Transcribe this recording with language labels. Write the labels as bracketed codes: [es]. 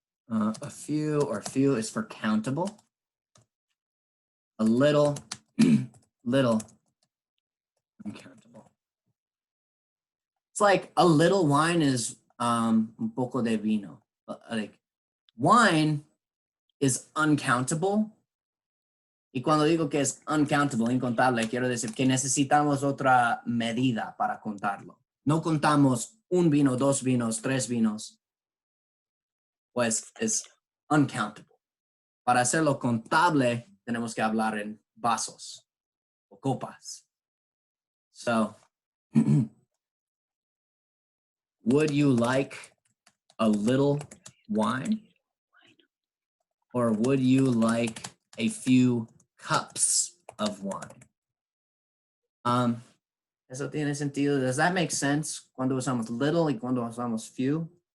[en] A few is for countable. A little, little, uncountable. It's like a little wine is [es] un poco de vino. [en] Like wine is uncountable. [es] Y cuando digo que es uncountable, incontable, quiero decir que necesitamos otra medida para contarlo. No contamos un vino, dos vinos, tres vinos. Pues es uncountable. Para hacerlo contable, tenemos que hablar en vasos o copas. [en] So, would you like a little wine? Or would you like a few cups of wine? [es] Eso tiene sentido. [en] Does that make sense? [es] Cuando usamos little y cuando usamos few?